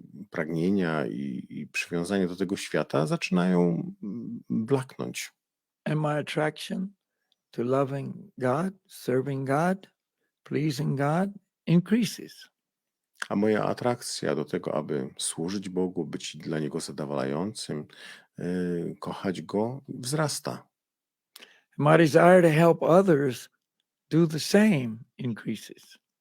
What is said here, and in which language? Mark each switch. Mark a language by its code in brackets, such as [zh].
[pl] pragnienia i przywiązanie do tego świata zaczynają blaknąć. [en] And my attraction to loving God, serving God, pleasing God increases. [pl] A moja atrakcja do tego, aby służyć Bogu, być dla Niego zadowalającym, kochać Go, wzrasta. [en] My desire to help others do the same increases.